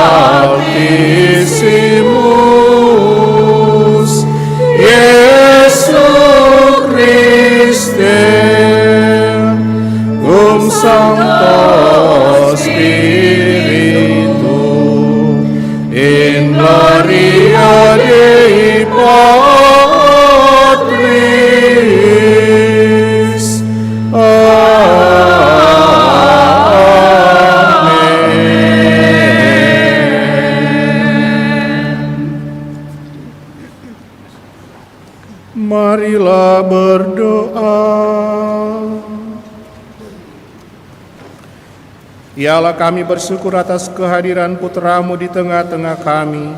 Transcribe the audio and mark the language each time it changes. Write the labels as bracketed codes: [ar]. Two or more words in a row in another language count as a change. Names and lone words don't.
[la] Altissimus, Iesu Christe, cum Sancto Spiritu, in gloria Dei Patris. [id] Marilah berdoa. Ya Allah, kami bersyukur atas kehadiran Putra-Mu di tengah-tengah kami.